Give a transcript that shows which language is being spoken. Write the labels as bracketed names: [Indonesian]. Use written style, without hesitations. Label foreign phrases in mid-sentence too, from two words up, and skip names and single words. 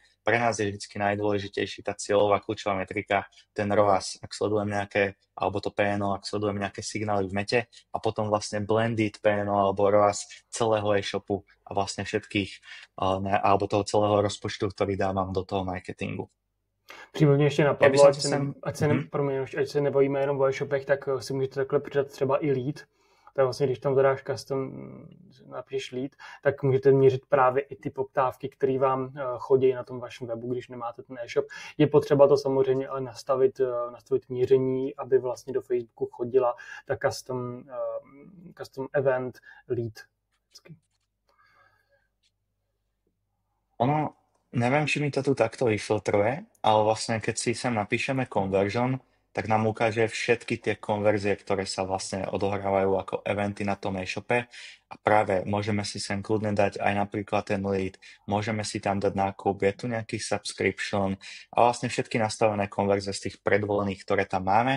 [Slovak] Pre nás je vždy najdôležitejší tá cieľová kľúčová metrika, ten ROAS, ak sledujem nejaké, alebo to PNO, ak sledujem nejaké signály v mete a potom vlastne blended PNO alebo ROAS celého e-shopu a vlastne všetkých, alebo toho celého rozpočtu, ktorý dávam do toho marketingu. [Czech] Případně ještě napadlo, ať se nebojíme jenom o e-shopech, tak si můžete takhle přidat třeba i lead. Tak vlastně, když tam zadáš custom, napíšeš lead, tak můžete měřit právě i ty poptávky, které vám chodí na tom vašem webu, když nemáte ten e-shop. Je potřeba to samozřejmě ale nastavit měření, aby vlastně do Facebooku chodila ta [English] custom event lead. [Slovak] Ono, neviem, či mi to tu takto vyfiltruje, ale vlastne keď si sem napíšeme conversion, tak nám ukáže všetky tie konverzie, ktoré sa vlastne odohrávajú ako eventy na tom e-shope a práve môžeme si sem kľudne dať aj napríklad ten lead, môžeme si tam dať nákup, je tu nejaký subscription a vlastne všetky nastavené konverzie z tých predvolených, ktoré tam máme.